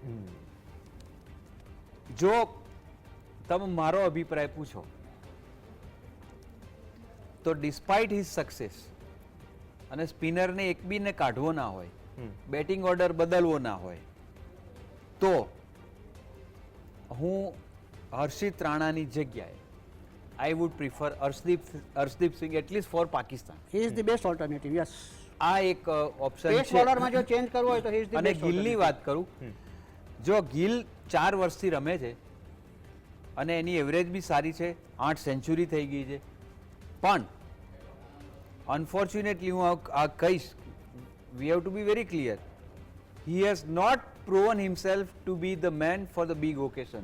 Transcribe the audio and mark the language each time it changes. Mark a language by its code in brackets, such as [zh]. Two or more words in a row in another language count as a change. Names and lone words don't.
[gu] જો તમે મારો અભિપ્રાય પૂછો તો [en] despite his success [gu] અને સ્પિનરને એક બીને કાઢવો ના હોય, [en] batting order [gu] બદલવો ના હોય, તો હું હર્ષિત રાણાની જગ્યાએ [en] I would prefer Arshdeep Singh at least for Pakistan. He is the best alternative, yes. [gu] આ એક ઓપ્શન [en] pace bowlerમાં [gu] જો ચેન્જ કરવો હોય તો [en] he is the [gu] અને [en] best [gu] ગિલની વાત કરું, જો ગિલ 4 વર્ષથી રમે છે અને એની એવરેજ બી સારી છે, 8 સેન્ચુરી થઈ ગઈ છે, પણ અનફોર્ચ્યુનેટલી હું આ કહીશ, [en] we have to be very clear, he has not proven himself to be the man for the big occasions.